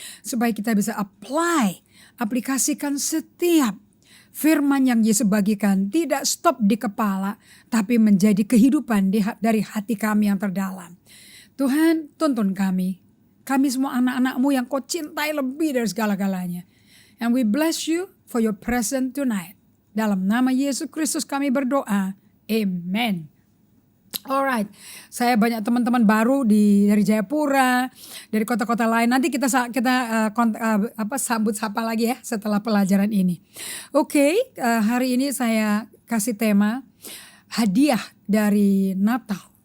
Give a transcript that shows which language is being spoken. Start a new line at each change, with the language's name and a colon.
Indonesian: Supaya kita bisa aplikasikan setiap firman yang Yesus bagikan. Tidak stop di kepala, tapi menjadi kehidupan dari hati kami yang terdalam. Tuhan, tuntun kami. Kami semua anak-anak-Mu yang Kau cintai lebih dari segala-galanya.
English: And we bless you for your presence tonight.
Indonesian: Dalam nama Yesus Kristus kami berdoa. Amen. Alright, saya banyak teman-teman baru dari Jayapura, dari kota-kota lain. Nanti kita sambut sapa lagi ya setelah pelajaran ini. Oke, hari ini saya kasih tema hadiah dari Natal.